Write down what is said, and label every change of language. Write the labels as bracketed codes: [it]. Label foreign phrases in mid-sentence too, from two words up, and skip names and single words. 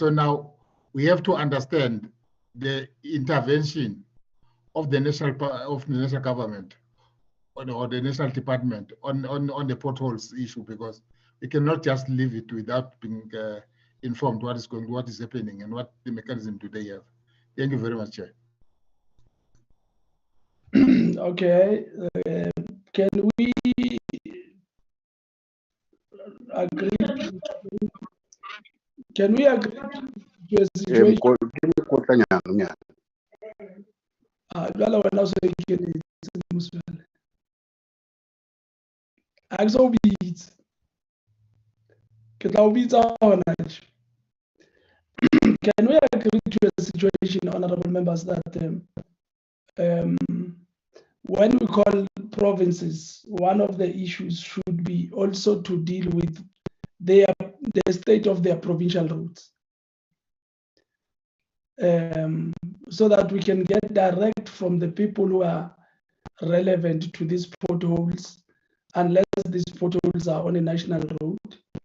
[en] So now we have to understand the intervention of the national government or the national department on the potholes issue, because we cannot just leave it without being informed what is happening and what the mechanism do they have. Thank you very much, Chair. Okay, can we agree? Can we agree to a situation? [st] Jwale wena o so ikenetse Moswele. Ha ke so o bitse. Ke tla o bitsa hona tje. [en] Can we agree to a situation, honorable members, that when we call provinces, one of the issues should be also to deal with the state of their provincial roads, so that we can get direct from the people who are relevant to these potholes, unless these potholes are on a national road.